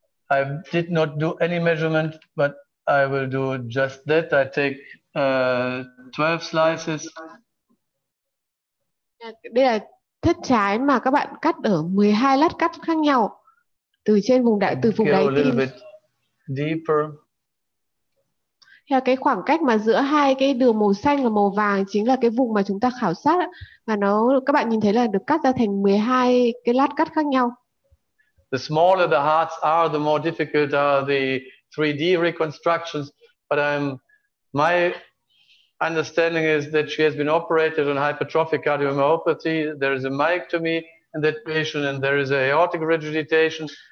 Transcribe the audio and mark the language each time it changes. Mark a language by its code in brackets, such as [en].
[en] I did not do any measurement, but I will do just that. I take 12 slices. [vi] Đây là thất trái mà các bạn cắt ở 12 lát cắt khác nhau từ trên vùng đáy tim. [en] Deeper. [vi] Theo cái khoảng cách mà giữa hai cái đường màu xanh và màu vàng chính là cái vùng mà chúng ta khảo sát, và các bạn nhìn thấy là được cắt ra thành 12 cái lát cắt khác nhau. [en] The smaller the hearts are, the more difficult are the 3D reconstructions. But my understanding is that she has been operated on hypertrophic cardiomyopathy. There is a myectomy in that patient, and there is a aortic regurgitation.